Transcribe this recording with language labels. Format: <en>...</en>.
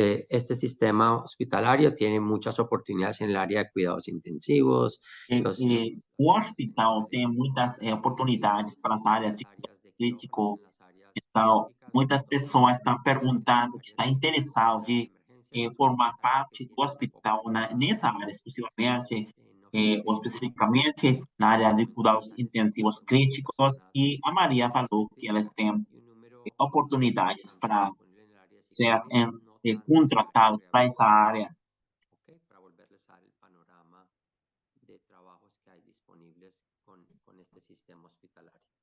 <es>Este sistema hospitalario tiene muchas oportunidades en el área de cuidados intensivos.</es> <pt>O hospital tem muitas oportunidades para as áreas de crítico. Então, muitas pessoas estão perguntando, que está interessado de formar parte do hospital nessa área, exclusivamente, ou especificamente na área de cuidados intensivos críticos. E a Maria falou que elas têm oportunidades para ser contratados para essa área.</pt> <es>Para volverles a dar el panorama de trabajos que hay disponibles con este sistema hospitalario.</es>